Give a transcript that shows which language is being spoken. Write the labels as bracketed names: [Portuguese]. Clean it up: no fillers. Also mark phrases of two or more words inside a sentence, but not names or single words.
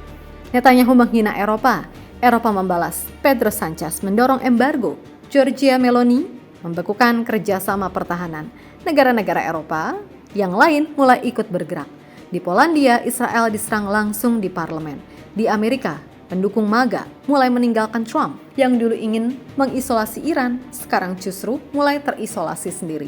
[Indonesian] Netanyahu menghina Eropa. Eropa membalas. Pedro Sanchez mendorong embargo. Giorgia Meloni membekukan kerjasama pertahanan. negara-negara Eropa yang lain mulai ikut bergerak. Di Polandia, Israel diserang langsung di parlemen. Di Amerika, pendukung MAGA mulai meninggalkan Trump yang dulu ingin mengisolasi Iran, sekarang justru mulai terisolasi sendiri.